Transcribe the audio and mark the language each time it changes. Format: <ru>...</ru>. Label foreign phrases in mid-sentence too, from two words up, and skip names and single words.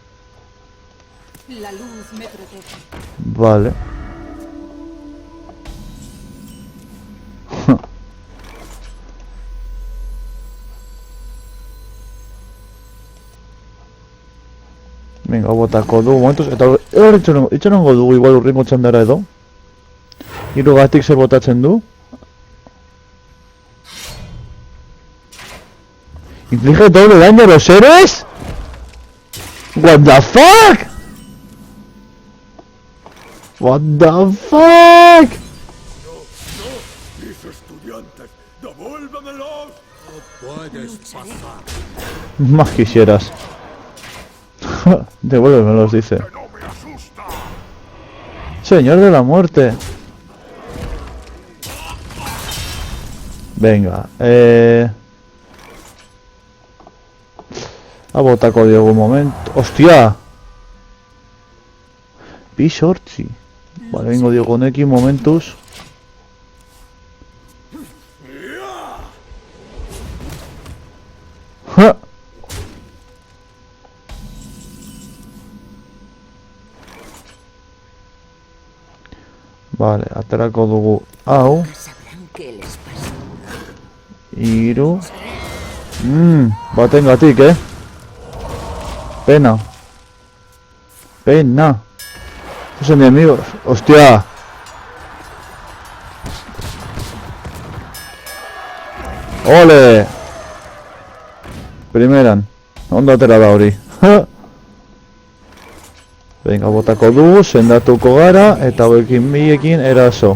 <es>La luz me protege. Vale. Venga,</es> <eu>botako dugu momentuz, eta hor itxarongo dugu igual urringo txandara edo. Hirugatik zer botatzen du.</eu> <es>¿Inflige doble daño a los héroes?</es> <en>What the fuck? What the fuck?</en> <es>Mis estudiantes, devuélvamelos. Puedes pasar. Más quisieras. Devuélvemelos, dice. Que no me asusta. Señor de la muerte. Venga, a botar código un momento. ¡Hostia! Pisorchi. Vale, vengo Diego con X momentos. ¡Ja!</es> <eu>Vale, aterako dugu hau.</eu> <es>Sabrán qué les pasa.</es> <eu>Hiru. Batengatik,</eu> <es>Pena. Pena. Esos enemigos. ¡Hostia! ¡Ole!</es> <eu>Primeran. Ondo atera da hori. Venga, botako dugu, sendatuko gara, eta hauekin biekin eraso.</eu>